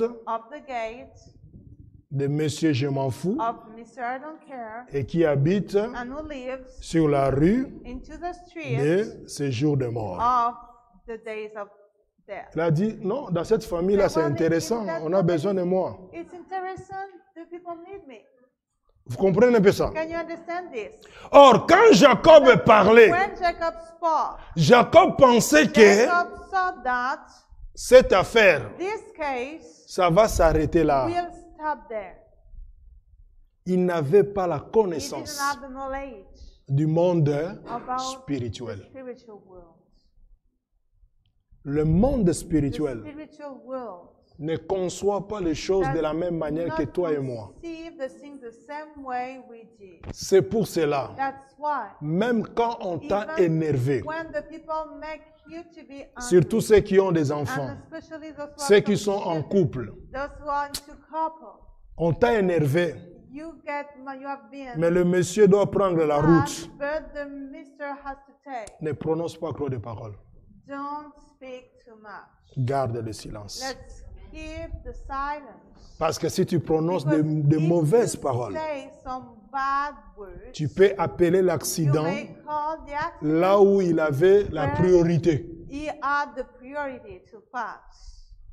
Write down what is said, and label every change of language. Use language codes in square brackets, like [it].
[en] of the gate [fr] de Monsieur Je m'en fous [en] of Mr. I don't care [fr] et qui habite [en] and who lives [fr] sur la rue [en] into the street [fr] de ces jours de mort. [en] of the days of death. [fr] Il a dit, non, dans cette famille-là, c'est intéressant, on a besoin de moi. [en] It's interesting, the people need me. [fr] Vous comprenez un peu ça? [en] Can you understand this? [fr] Or, quand Jacob parlait, [en] When Jacob spoke, [fr] Jacob pensait que [en] Jacob saw that [fr] cette affaire, [en] this case [fr] ça va s'arrêter là. [en] will stop there. [fr] Il n'avait pas la [en] He didn't [fr] connaissance [en] have the knowledge [fr] du monde [en] about the [fr] spirituel. [en] spiritual world. [fr] Le monde [en] The [fr] spirituel [en] spiritual world [fr] ne conçoit pas les choses de la même manière que toi et moi. [en] conceive the things the same way we did. [fr] C'est pour cela, [en] That's why [fr] même quand on t'a [en] even [fr] énervé, [en] when the people make you to be angry, [fr] surtout ceux qui ont des enfants, [en] and especially those who [fr] ceux [en] have [fr] qui [en] some [fr] sont en [en] children, [fr] couple, [en] those who are into couple, [fr] on t'a énervé, [en] you have been [fr] mais le monsieur doit prendre la route. [en] mad, but the mister has to take. [fr] Ne prononce pas trop de paroles. [en] Don't speak too much. [fr] Garde le silence. [en] Let's keep the silence. [fr] Parce que si tu prononces [en] Because [fr] de [en] if [fr] mauvaises [en] you [fr] paroles, [en] say some bad words, [fr] tu peux appeler [en] you [fr] l'accident [en] may call the accident [fr] là où il avait la priorité. [en] he had the priority to pass.